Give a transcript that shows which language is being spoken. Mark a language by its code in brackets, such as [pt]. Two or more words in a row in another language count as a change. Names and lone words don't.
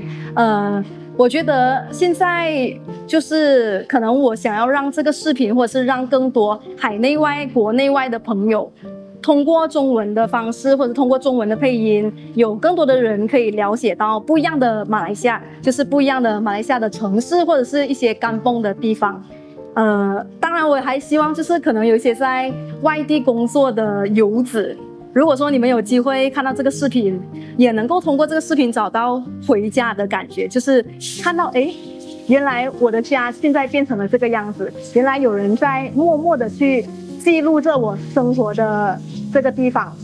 [zh] 我覺得現在就是可能我想要讓這個視頻，或者是讓更多海內外、國內外的朋友，通過中文的方式，或者通過中文的配音，有更多的人可以了解到不一樣的馬來西亞，就是不一樣的馬來西亞的城市，或者是一些甘榜的地方。當然我還希望就是可能有一些在外地工作的遊子，如果說你們有機會看到這個視頻，也能夠通過這個視頻找到回家的感覺，就是看到原來我的家現在變成了這個樣子，原來有人在默默的去記錄着我生活的這個地方。